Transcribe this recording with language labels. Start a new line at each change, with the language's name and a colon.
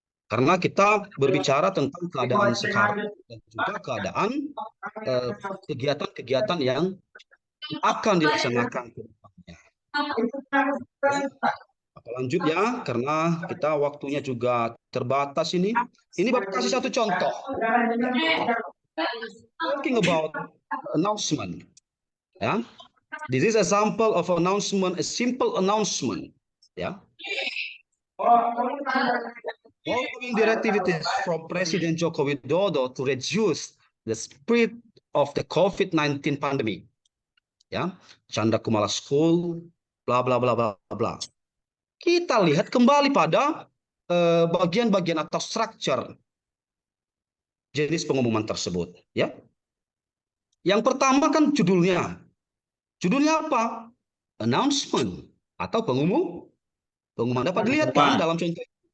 Indonesian: Karena kita berbicara tentang keadaan sekarang dan juga keadaan kegiatan-kegiatan yang akan dilaksanakan ke depannya. Apa lanjut ya, karena kita waktunya juga terbatas ini. Ini Bapak kasih satu contoh.
English: Talking about announcement. Ya. This is example of announcement, a simple announcement. Ya. Following directives from Presiden Joko Widodo to reduce the spread of the COVID-19 pandemic.
Indonesian: Ya, Chandra Kumala School, bla bla bla bla bla. Kita lihat kembali pada bagian-bagian atau structure jenis pengumuman tersebut, ya. Yang pertama kan judulnya. Judulnya apa? Announcement atau pengumuman dapat dilihat kan dalam contoh.